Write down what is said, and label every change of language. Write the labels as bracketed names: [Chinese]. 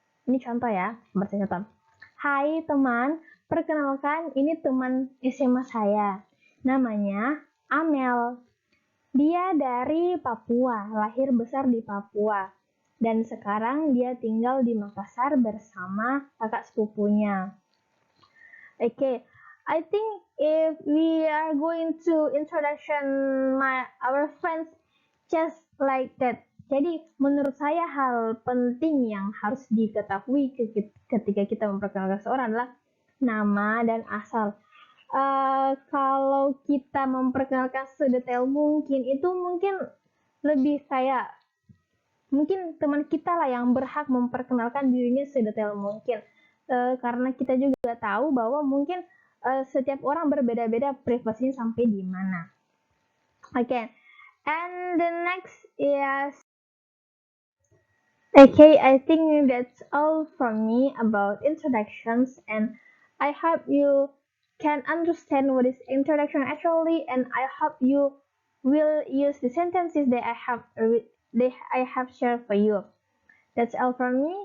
[Indonesian] Ini contoh ya, contoh. Hai teman, perkenalkan ini teman SMA saya. Namanya Amel. Dia dari Papua, lahir besar di Papua. Dan sekarang dia tinggal di Makassar bersama kakak sepupunya. [English] Okay, I think if we are going to introduction our friends just like that. [Indonesian] Jadi menurut saya hal penting yang harus diketahui ketika kita memperkenalkan seorang adalah nama dan asal. Kalau kita memperkenalkan sedetail mungkin, itu mungkin lebih kayak mungkin teman kita lah yang berhak memperkenalkan dirinya sedetail mungkin. Karena kita juga tahu bahwa mungkin setiap orang berbeda-beda privasinya sampai di mana. [English] Okay, and the next is okay. I think that's all from me about introductions, and I hope you can understand what is introduction actually, and I hope you will use the sentences that I have shared for you. That's all from me.